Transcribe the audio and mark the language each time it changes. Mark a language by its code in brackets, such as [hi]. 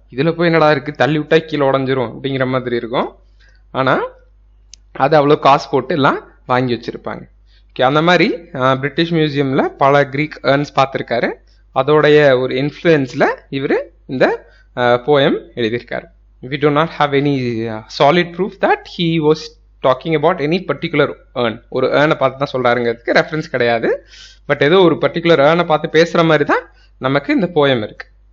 [ta] இதில் போய் என்னடா இருக்குது, தள்ளி விட்டா கீழே உடஞ்சிரும் அப்படிங்கிற மாதிரி இருக்கும். ஆனால் அது அவ்வளோ காசு போட்டு எல்லாம் வாங்கி வச்சுருப்பாங்க. ஓகே, அந்த மாதிரி பிரிட்டிஷ் மியூசியமில் பல க்ரீக் ஏர்ன்ஸ் பார்த்துருக்காரு. அதோடைய ஒரு இன்ஃப்ளூயன்ஸில் இவர் இந்த போயம் எழுதியிருக்காரு. [en] We do not have any solid proof that he was talking about any particular earn. [ta] ஒரு ஏர்னை பார்த்து தான் சொல்கிறாருங்கிறதுக்கு ரெஃபரன்ஸ் கிடையாது. பட் ஏதோ ஒரு பர்டிகுலர் ஏர்னை பார்த்து பேசுகிற மாதிரி தான் நமக்கு இந்த போயம் இருக்குது.